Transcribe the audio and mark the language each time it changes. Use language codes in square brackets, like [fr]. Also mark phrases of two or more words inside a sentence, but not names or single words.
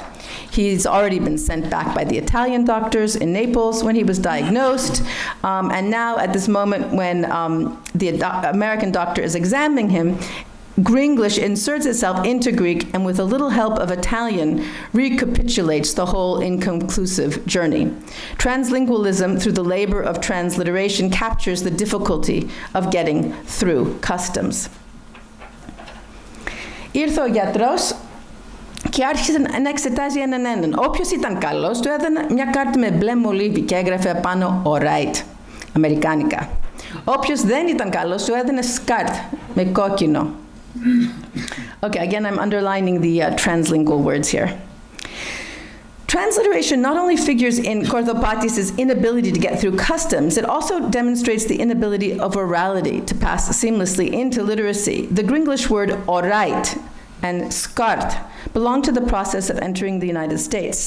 [en] He's already been sent back by the Italian doctors in Naples when he was diagnosed, and now at this moment when the American doctor is examining him, Gringlish inserts itself into Greek and with a little help of Italian recapitulates the whole inconclusive journey. Translingualism through the labor of transliteration captures the difficulty of getting through customs. [el] Ήρθε ο γιατρός και άρχισε να εξετάζει έναν. Όποιος ήταν καλός του έδινε μια κάρτα με μπλε μολύβι και έγραφε πάνω «Alright», αμερικάνικα. Όποιος δεν ήταν καλός του έδινε σκάρτ με κόκκινο. [en] Okay, again, I'm underlining the translingual words here. Transliteration not only figures in Kordopattis' inability to get through customs, it also demonstrates the inability of orality to pass seamlessly into literacy. The Gringlish word "alright" and "skart" belong to the process of entering the United States.